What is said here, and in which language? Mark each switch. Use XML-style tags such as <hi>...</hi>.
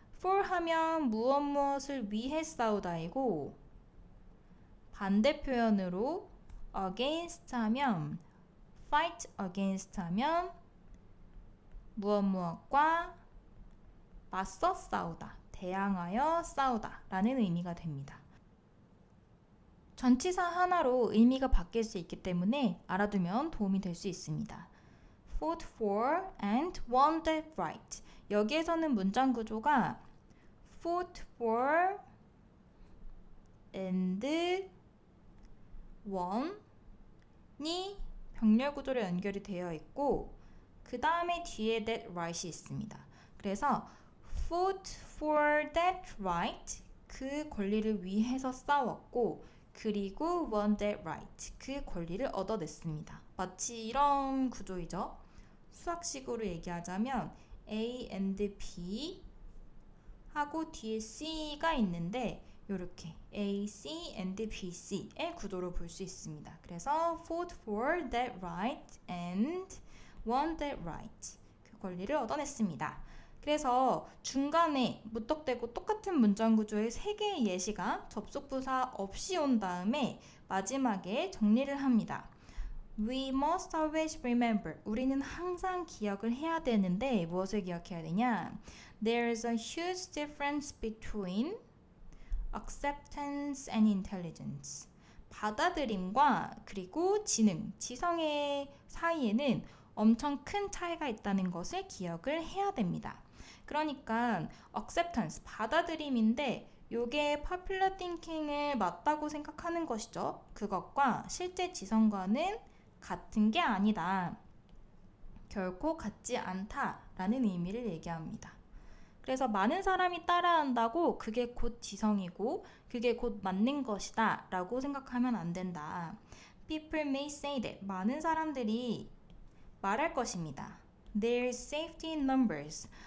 <ko>for 하면 무엇을 위해 싸우다이고 반대 표현으로 against 하면 fight against 하면 무엇과 맞서 싸우다, 대항하여 싸우다 라는 의미가 됩니다. 전치사 하나로 의미가 바뀔 수 있기 때문에 알아두면 도움이 될 수 있습니다.</ko> <en>fought for and won that right.</en> <ko>여기에서는 문장 구조가 fought for and won이 병렬 구조로 연결이 되어 있고 그 다음에 뒤에 that right이 있습니다. 그래서</ko> <en>fought for that right</en> <ko>그 권리를 위해서 싸웠고 그리고</ko> <en>won that right</en> <ko>그 권리를 얻어냈습니다. 마치 이런 구조이죠. 수학식으로 얘기하자면 A and B 하고 뒤에 C가 있는데 이렇게 A, C and B, C의 구도로 볼 수 있습니다. 그래서</ko> <en>fought for that right and won that right</en> <ko>그 권리를 얻어냈습니다. 그래서 중간에 무턱대고 똑같은 문장 구조의 3개의 예시가 접속부사 없이 온 다음에 마지막에 정리를 합니다.</ko> <en>We must always remember.</en> <ko>우리는 항상 기억을 해야 되는데 무엇을 기억해야 되냐?</ko> <en>There is a huge difference between acceptance and intelligence.</en> <ko>받아들임과 그리고 지성의 사이에는 엄청 큰 차이가 있다는 것을 기억을 해야 됩니다. 그러니까 acceptance, 받아들임인데 요게 popular thinking을 맞다고 생각하는 것이죠. 그것과 실제 지성과는 같은 게 아니다. 결코 같지 않다라는 의미를 얘기합니다. 그래서 많은 사람이 따라한다고 그게 곧 지성이고 그게 곧 맞는 것이다 라고 생각하면 안 된다.</ko> <en>People may say that.</en> <ko>많은 사람들이 말할 것입니다.</ko> <en>There's safety in numbers.</en>